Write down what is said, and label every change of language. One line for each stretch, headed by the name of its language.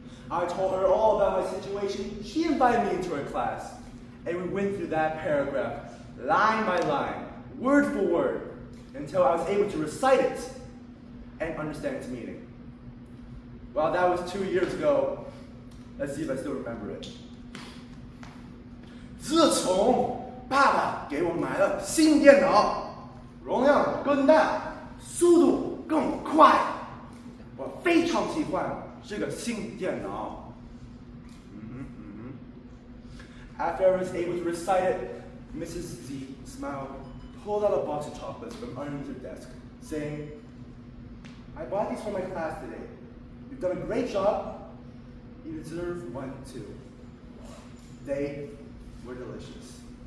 English: I told her all about my situation. She invited me into her class, and we went through that paragraph, line by line, word for word, until I was able to recite it and understand its meaning. Well, that was 2 years ago. Let's see if I still remember it.
Chinese: 自从爸爸给我买了新电脑，容量更大，速度更快，我非常喜欢这个新电脑。
English: After I was able to recite it, Mrs. Z smiled, pulled out a box of chocolates from underneath her desk, saying, "I bought these for my class today. You've done a great job. You deserve one too." They were delicious.